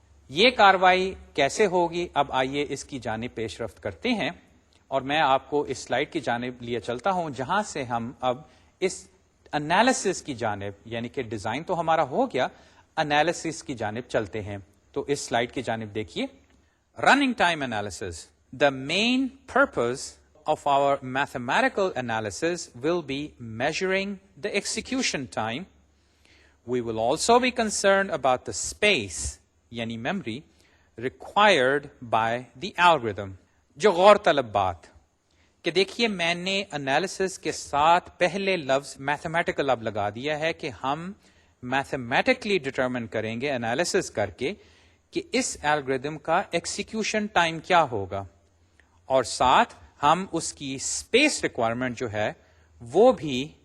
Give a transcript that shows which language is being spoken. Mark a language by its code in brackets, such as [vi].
[ur] یہ کاروائی کیسے ہوگی؟ اب آئیے اس کی جانب پیش رفت کرتے ہیں، اور میں آپ کو اس سلائیڈ کی جانب لیے چلتا ہوں جہاں سے ہم اب اس انالیسس کی جانب، یعنی کہ ڈیزائن تو ہمارا ہو گیا، انالیسس کی جانب چلتے ہیں. تو اس سلائیڈ کی جانب دیکھیے. Running time analysis. [en] The main purpose of our mathematical analysis will be measuring the execution time. We will also be concerned about the space, yani memory, required by the algorithm. [ur] جو غور طلب بات کہ دیکھیے میں نے انالیسس کے ساتھ پہلے لفظ میتھمیٹیکل اب لگا دیا ہے کہ ہم میتھمیٹکلی ڈٹرمن کریں گے انالیسس کر کے کہ اس الگوریدم کا ایکسیکیوشن ٹائم کیا ہوگا، اور ساتھ ہم اس کی اسپیس ریکوائرمنٹ جو ہے وہ بھی